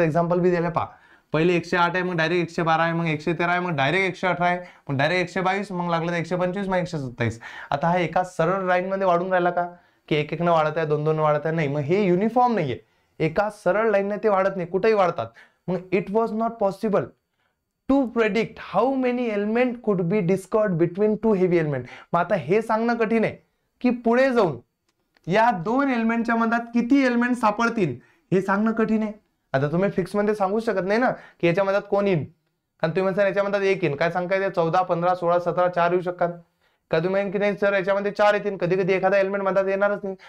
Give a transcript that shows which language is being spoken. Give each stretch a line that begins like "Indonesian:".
Marathi: Example बी द्यायला पहा. पहिले 108 आहे, मग डायरेक्ट 112 आहे, मग 113 आहे, मग डायरेक्ट 118 आहे, मग डायरेक्ट 122, मग लागलं तर 125, मग 127. आता हा एका सरळ लाईन मध्ये वाढून राहिला का? की एक एक न वाढत आहे, 2-2 वाढत आहे? नाही. मग हे युनिफॉर्म नाहीये. एका सरळ लाईनने ते वाढत नाही, कुठेही वाढतात.
English: मग it was not possible to predict how many element could be discovered between two heavy element.
Marathi: मग आता हे सांगणं कठीण आहे की पुढे जाऊन या दोन एलिमेंटच्या मधात किती एलिमेंट सापडतील हे सांगणं कठीण आहे. आता तुम्ही फिक्स मध्ये सांगू शकत नाही ना की याच्या मधात कोण येईल, कारण तुम्ही म्हणता याच्या मधात 1 येईल. काय सांगता येते? 14, 15, 16, 17, 4 येऊ शकतात. कधी म्हणेन की नाही सर याच्यामध्ये 4 येतील, कधी कधी एखादा एलिमेंट मधात येणारच नाही.